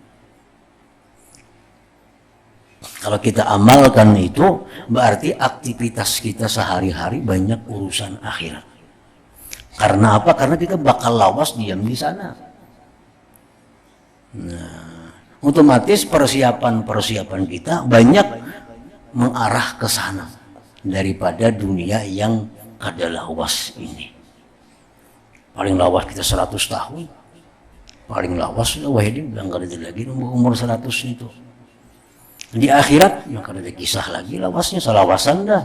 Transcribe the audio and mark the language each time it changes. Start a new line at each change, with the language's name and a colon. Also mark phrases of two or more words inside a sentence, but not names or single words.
Indonesian: Kalau kita amalkan itu, berarti aktivitas kita sehari-hari banyak urusan akhirat. Karena apa?
Banjar: Karena kita bakal lawas diam di sana.
Indonesian: Nah, otomatis persiapan kita banyak mengarah ke sana daripada dunia yang kada lawas ini.
Banjar: Paling lawas kita 100 tahun. Paling lawas sudah Wahidin bilang kada ada lagi umur 100 itu. Di akhirat ya kada ada kisah lagi lawasnya, salawasan dah.